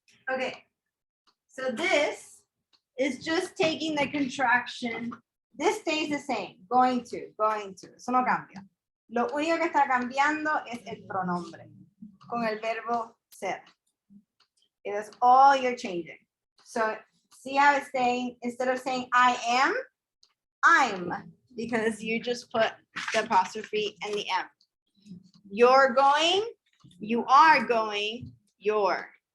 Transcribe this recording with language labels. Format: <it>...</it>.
<en>Okay, so this is just taking the contraction. This stays the same, going to,</en> <es>eso no cambia. Lo único que está cambiando es el pronombre con el verbo ser.</es> <en>It is all you're changing. So see how it's saying, instead of saying I am, I'm, because you just put the apostrophe and the M. You're going, you are going, you're.</en>